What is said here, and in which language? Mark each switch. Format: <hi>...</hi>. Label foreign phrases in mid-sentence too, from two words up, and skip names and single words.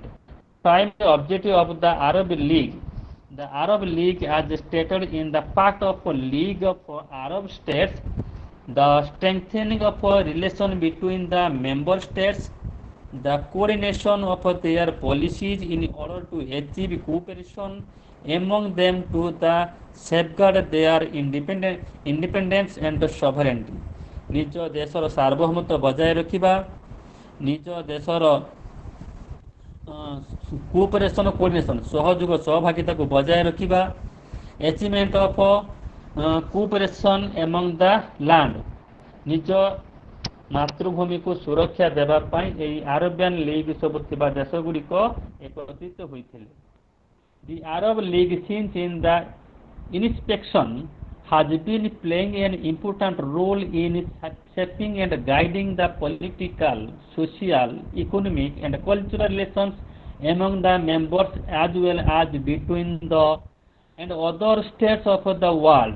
<en>Primary objective of the Arab League. The Arab League as stated in the Pact of League of Arab States, the strengthening of relation between the member states, the coordination of their policies in order to achieve cooperation among them to the safeguard their independence and sovereignty.</en> <or>ନିଜ ଦେଶର ସାର୍ବଭୌମତ୍ୱ ବଜାୟ ରଖିବା ନିଜ ଦେଶର</or> <en>cooperation coordination</en> <or>ସହଯୋଗ ସହଭାଗିତାକୁ ବଜାୟ ରଖିବା</or> <en>achievement of cooperation among the land</en> <or>ନିଜ ମାତୃଭୂମିକୁ ସୁରକ୍ଷା ଦେବା ପାଇଁ ଏହି ଆରବିଆନ୍ ଲିଗ୍ ସବୁ ଥିବା ଦେଶଗୁଡ଼ିକ ଏକତ୍ରିତ ହୋଇଥିଲେ</or> <en>The Arab League since in the inspection has been playing an important role in shaping and guiding the political, social, economic and cultural relations among the members as well as between the and other states of the world.</en>